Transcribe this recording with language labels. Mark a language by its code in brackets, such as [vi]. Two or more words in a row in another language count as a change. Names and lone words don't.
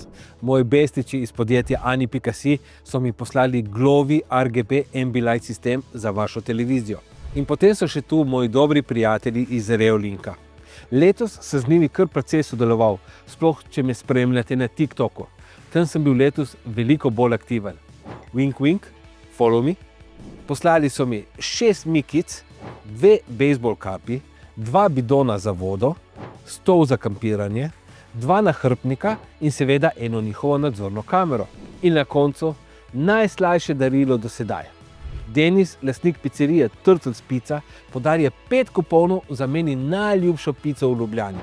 [sl] Moji bestiči iz podjetja Ani.si so mi poslali Glovi RGB Ambilight sistem za vašo televizijo. In potem so še tu moji dobri prijatelji iz Reolinka. Letos sem z njimi kar precej sodeloval, sploh če me spremljate na TikToku. Tam sem bil letos veliko bolj aktiven. [en] Wink, wink, follow me. [sl] Poslali so mi 6 mikic, 2 bejzbol kapi, 2 bidona za vodo, stol za kampiranje, 2 nahrbtnika in seveda eno njihovo nadzorno kamero. In na koncu najslajše darilo do sedaj. Denis, lastnik pizzerije Turtles Pizza, podarja 5 kuponov za meni najljubšo pico v Ljubljani.